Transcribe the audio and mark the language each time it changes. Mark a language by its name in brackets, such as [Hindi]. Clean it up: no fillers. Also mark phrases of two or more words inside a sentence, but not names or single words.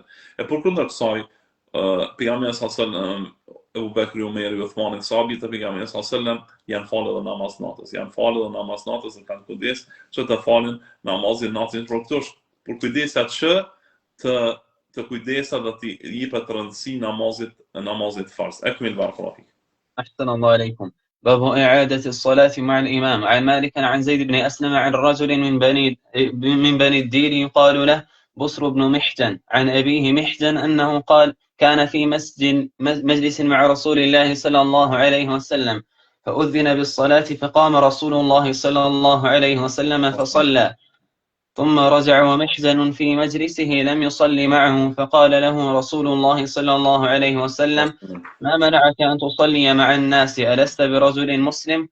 [Albanian] Përkundër kësaj, pejgamberi sallallahu Abu Bekri, Umeri, Uthmani, sahabët e pejgamberit sallallahu janë falë dhe namaz natës. Janë falë dhe namaz natës dhe kanë kujdes që të falin namazin natës për këtosh, për kujdesat që të kujdesa dhe të jepet rëndësi namazit farz. [Arabic] أكمل بارك الله. أحسن الله عليكم. باب إعادة الصلاة مع الإمام. عن مالك عن زيد بن أسلم عن رجل من بني الدير يقال له بصر بن محجن عن أبيه محجن أنه قال كان في مجلس مع رسول الله صلى الله عليه وسلم فأذن بالصلاة فقام رسول الله صلى الله عليه وسلم فصلى ثم رجع ومحزن في مجلسه لم يصلي معه فقال له رسول الله صلى الله عليه وسلم ما منعك أن تصلي مع الناس ألست برجل مسلم؟